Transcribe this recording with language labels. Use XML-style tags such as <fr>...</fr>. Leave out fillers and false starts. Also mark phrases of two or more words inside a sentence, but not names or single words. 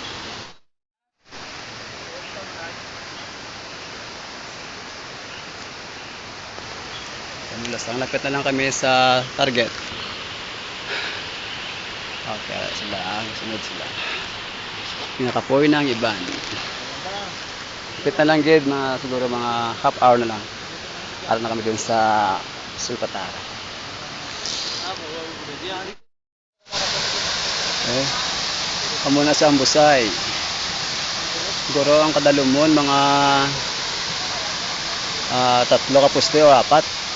<hil>Lang lapit na lang kami sa target. Okay, sila, sunod sila. Pinaka-4 na ang iban. Lapit na lang gid, siguro mga</hil> <en>half hour</en> <hil>na lang. Para na kami dun sa Sulpatara. Okay. Amo na sa Ambusay. Siguro ang kadalumon mga 3 ka puste o 4.</hil>